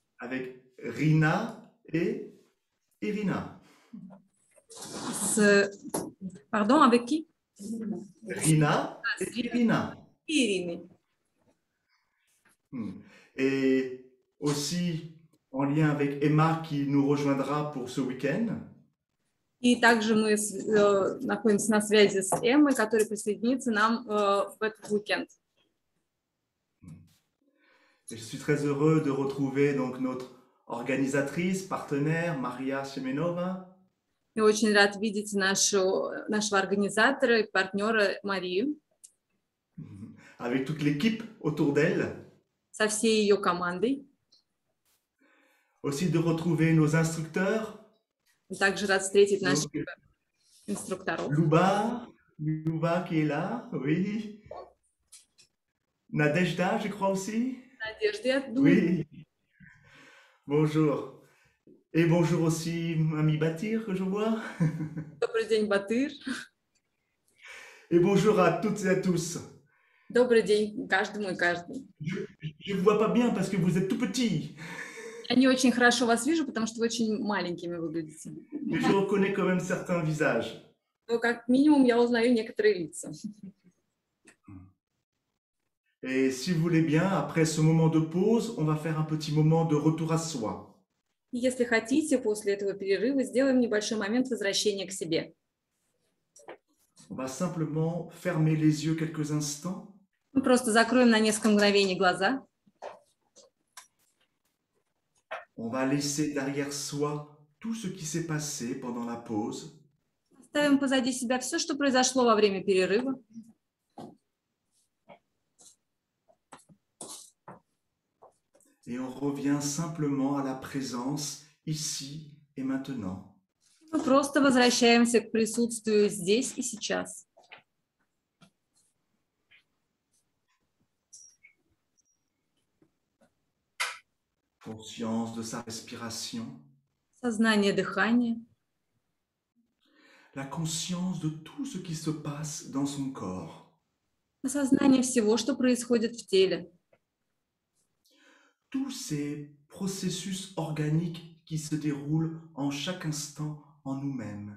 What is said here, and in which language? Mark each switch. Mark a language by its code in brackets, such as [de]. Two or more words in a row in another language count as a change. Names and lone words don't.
[fr] avec Rina et Irina. Pardon, avec qui? Rina et Irina. [ru] Ириной. [fr] Et aussi en lien avec Emma qui nous rejoindra pour ce week-end. [ru] И также мы находимся на связи с Эммой, которая присоединится нам в этот уикенд. [fr] Et je suis très heureux de retrouver donc notre organisatrice, partenaire, Maria Semenova. [ru] Я очень рад видеть нашего организатора и партнера Марию. [fr] Avec toute l'équipe autour d'elle. [ru] Со всей ее командой. [fr] Aussi de retrouver nos instructeurs. [ru] Также рад встретить наших инструкторов. [fr] Louba qui est là, oui. Nadejda, je crois aussi. [ru] Надежда, [fr] oui. Bonjour. Et bonjour aussi, Ami Batir, que je vois. [ru] Добрый день, Батыр. [fr] Et bonjour à toutes et à tous. [ru] Добрый день каждому и каждой. [fr] Je ne vous vois pas bien parce que vous êtes tout petits. [ru] Я не очень хорошо вас вижу, потому что вы очень маленькими выглядите. [fr] Mais je reconnais quand même certains visages. [ru] Но как минимум я узнаю некоторые лица. [fr] Et si vous voulez bien, après ce moment de pause, on va faire un petit moment de retour à soi. [ru] И если хотите, после этого перерыва сделаем небольшой момент возвращения к себе. [fr] On va simplement fermer les yeux quelques instants. [ru] Мы просто закроем на несколько мгновений глаза. [fr] On va laisser derrière soi tout ce qui s'est passé pendant la pause. [ru] Оставим позади себя все, что произошло во время перерыва. [fr] Et on revient simplement à la présence ici et maintenant. [ru] Мы просто возвращаемся к присутствию здесь и сейчас. [fr] Conscience de sa respiration. [ru] Сознание дыхания. [fr] La conscience de tout ce qui se passe dans son corps. [ru] Осознание всего, что происходит в теле. [fr] Tous ces processus organiques qui se déroulent en chaque instant en nous-mêmes.